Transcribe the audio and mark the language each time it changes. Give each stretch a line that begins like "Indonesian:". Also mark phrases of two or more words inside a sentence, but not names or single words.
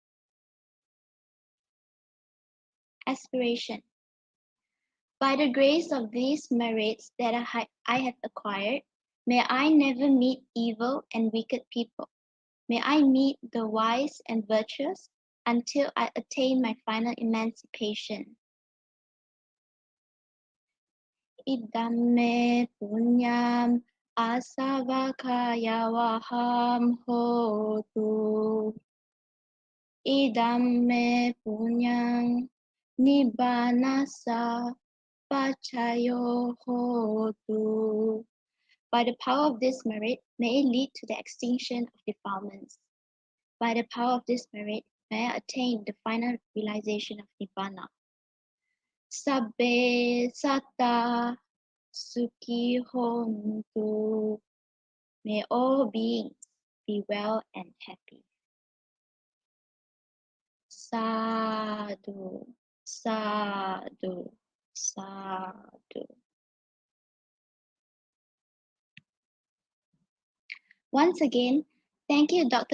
English: Aspiration. By the grace of these merits that I have acquired, may I never meet evil and wicked people. May I meet the wise and virtuous until I attain my final emancipation.
Pali: Idam me punyam asavakaya vaham hotu. Idam me punyam nibbanasa pachayo hotu.
English: By the power of this merit, may it lead to the extinction of defilements. By the power of this merit, may I attain the final realization of Nibbana.
Pali: Sabbe satta sukhi hontu.
English: May all beings be well and happy.
Pali: Sadhu, sadhu, sadhu.
English: Once again, thank you, Dr.